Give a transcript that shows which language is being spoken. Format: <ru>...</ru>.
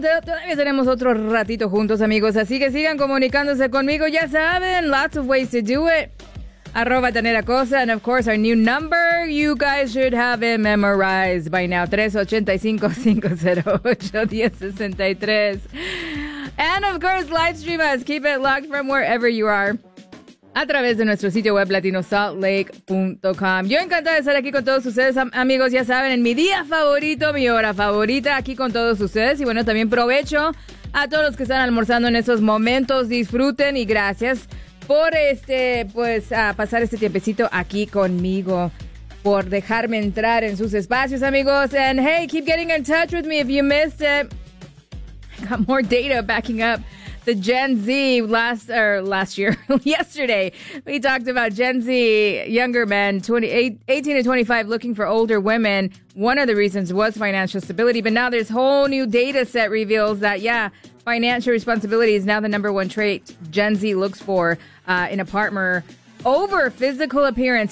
<es>Todavía tenemos otro ratito juntos, amigos, así que sigan comunicándose conmigo. Ya saben,</es> <en>lots of ways to do it. Arroba Daniela Costa, and of course, our new number, you guys should have it memorized by now, 385-508-1063. And of course, live stream us, keep it locked from wherever you are.</en> <es>A través de nuestro sitio web latinosaltlake.com. Yo encantada de estar aquí con todos ustedes, amigos, ya saben, en mi día favorito, mi hora favorita, aquí con todos ustedes. Y bueno, también provecho a todos los que están almorzando en esos momentos. Disfruten y gracias por pasar este tiempecito aquí conmigo, por dejarme entrar en sus espacios, amigos.</es> <en>And hey, keep getting in touch with me if you missed it. I got more data backing up the Gen Z yesterday. We talked about Gen Z younger men, 18 to 25, looking for older women. One of the reasons was financial stability. But now there's whole new data set reveals that, yeah, financial responsibility is now the number one trait Gen Z looks for in a partner over physical appearance.</en>